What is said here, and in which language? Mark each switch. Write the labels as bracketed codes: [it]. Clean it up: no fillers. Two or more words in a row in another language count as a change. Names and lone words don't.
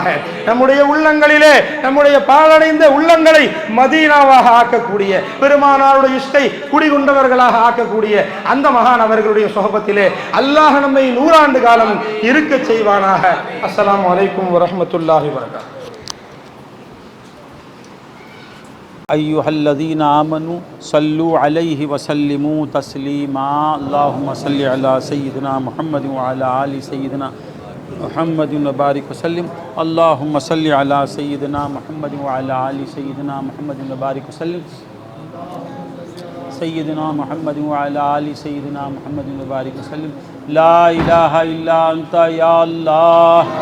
[ta] நம்முடைய உள்ளங்களிலே, நம்முடைய பாழடைந்த உள்ளங்களை மதீனாவாக ஆக்கக்கூடிய, பெருமானாருடைய இஷ்டை குடிகொண்டவர்களாக ஆக்கக்கூடிய அந்த மகான் அவர்களுடைய சுஹபத்திலே அல்லாஹ் நம்மை 100 ஆண்டு காலம் இருக்க செய்வானாக. [ar] السلام عليكم ورحمة الله وبركاته. أيها الذين آمنوا صلوا عليه وسلموا تسليما اللهم صل على سيدنا محمد وعلى آل سيدنا محمد وبارك وسلم اللهم صل على سيدنا محمد وعلى آل سيدنا محمد وبارك وسلم سيدنا محمد وعلى آل سيدنا محمد وبارك وسلم لا إله إلا أنت يا الله